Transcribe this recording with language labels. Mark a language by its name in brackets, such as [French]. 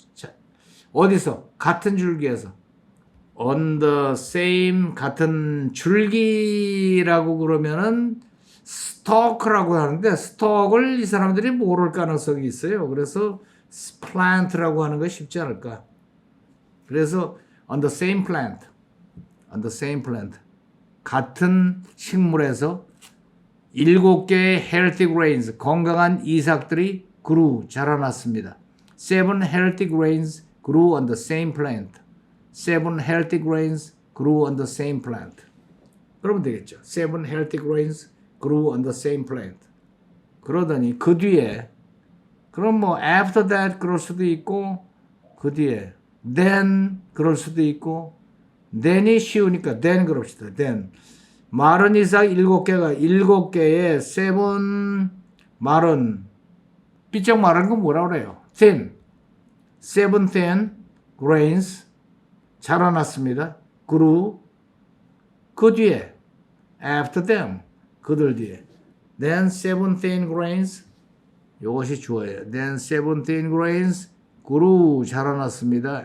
[Korean] 자, 어디서? 같은 줄기에서. [English] on the same [Korean] 같은 줄기라고 그러면은 stalk라고 하는데 stalk을 이 사람들이 모를 가능성이 있어요. 그래서 plant라고 하는 거 쉽지 않을까. 그래서 [English] on the same plant. on the same plant. [Korean] 같은 식물에서 7개의 [English] healthy grains, [Korean] 건강한 이삭들이 grew, 자라났습니다. [English] 7 healthy grains grew on the same plant. 7 healthy grains grew on the same plant. [Korean] 그러면 되겠죠. [English] 7 healthy grains grew on the same plant. [Korean] 그러더니 그 뒤에 그럼 뭐 [English] after that [Korean] 그럴 수도 있고 그 뒤에 then 그럴 수도 있고 then이 쉬우니까 then 그럽시다. then 마른 이삭 7개가 7개의 7 마른 삐쩍 마른 건 뭐라 그래요? [English] thin 7 thin grains [Korean] 자라났습니다. [English] grew [Korean] 그 뒤에 [English] after them [Korean] 그들 뒤에 [English] then 7 thin grains [Korean] 이것이 주어예요. [English] then 7 thin grains grew [Korean] 자라났습니다.